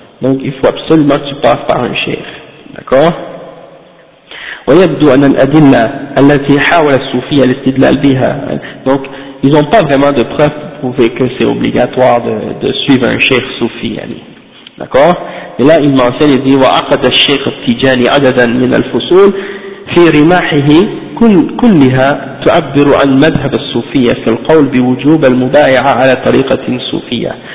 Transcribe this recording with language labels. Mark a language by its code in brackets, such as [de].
[fr] Donc il faut absolument que tu passes par un cheikh. D'accord ? [ar] ويبدو أن الأدلة التي حاول الصوفية الاستدلال بها. [fr] Donc ils n'ont pas vraiment de preuves pour prouver que c'est obligatoire de suivre un cheikh soufi. D'accord ? Et là il mentionne et dit [ar] وعقد الشيخ التجاني عددا من الفصول في رماحه كلها تعبر عن مذهب الصوفية في القول بوجوب المبايعة على طريقة صوفية.